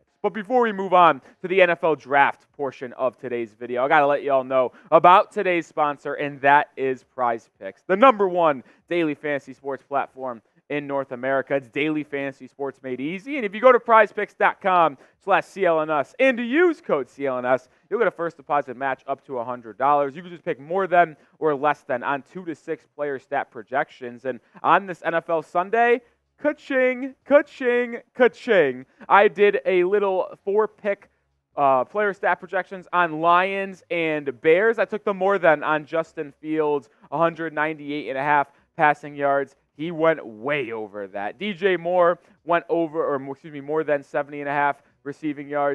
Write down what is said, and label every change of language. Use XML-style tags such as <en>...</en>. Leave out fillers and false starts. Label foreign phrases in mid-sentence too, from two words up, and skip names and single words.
<en>But before we move on to the NFL draft portion of today's video, I got to let you all know about today's sponsor, and that is Prize Picks, the #1 daily fantasy sports platform in North America. It's daily fantasy sports made easy. And if you go to prizepicks.com/CLNS and to use code CLNS, you'll get a first deposit match up to $100. You can just pick more than or less than on 2 to 6 player stat projections. And on this NFL Sunday, ka-ching, ka-ching, ka-ching, I did a little 4-pick player stat projections on Lions and Bears. I took the more than on Justin Fields, 198.5 passing yards. He went way over that. DJ Moore went more than 70.5 receiving yards.</en>